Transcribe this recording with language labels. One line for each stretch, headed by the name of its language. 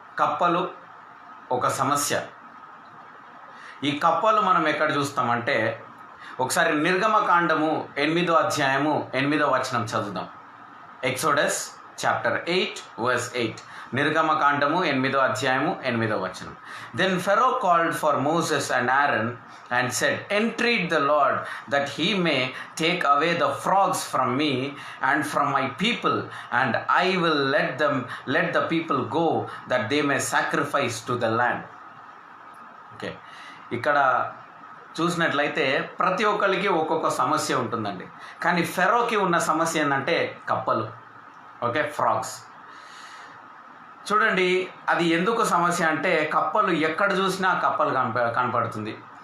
Telugu: కప్పలు ఒక సమస్య. ఈ కప్పలు మనం ఎక్కడ చూస్తామంటే, ఒకసారి నిర్గమకాండము 8వ అధ్యాయము 8వ వచనం చదువుదాం.
English: Exodus chapter 8 verse 8.
Telugu: నిర్గమకాండము 8వ అధ్యాయము 8వ వచనం.
English: Then Pharaoh called for Moses and Aaron and said, entreat the Lord that he may take away the frogs from me and from my people, and I will let the people go that they may sacrifice to the land.
Telugu: Okay, ఇక్కడ చూసినట్లయితే ప్రతి ఒక్కరికి ఒక్కొక్క సమస్య ఉంటుందండి. కానీ ఫెరోకి ఉన్న సమస్య ఏంటంటే కప్పలు. Okay, frogs. చూడండి, అది ఎందుకు సమస్య అంటే, కప్పలు ఎక్కడ చూసినా కప్పలు కనపడుతుంది.